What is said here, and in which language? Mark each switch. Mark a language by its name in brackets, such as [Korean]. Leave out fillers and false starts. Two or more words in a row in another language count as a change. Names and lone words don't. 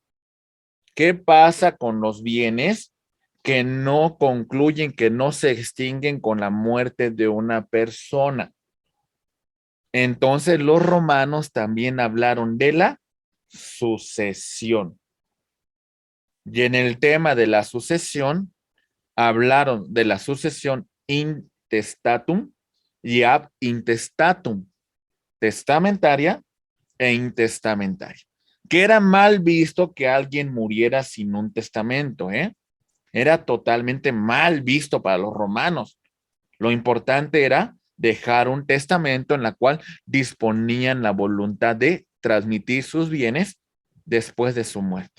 [Spanish] ¿Qué pasa con los bienes que no concluyen, que no se extinguen con la muerte de una persona? Entonces los romanos también hablaron de la sucesión. Y en el tema de la sucesión, hablaron de la sucesión intestatum y [Latin] ab intestatum, [Spanish] testamentaria e intestamentaria, que era mal visto que alguien muriera sin un testamento, ¿eh? Era totalmente mal visto para los romanos. Lo importante era dejar un testamento en la cual disponían la voluntad de transmitir sus bienes después de su muerte.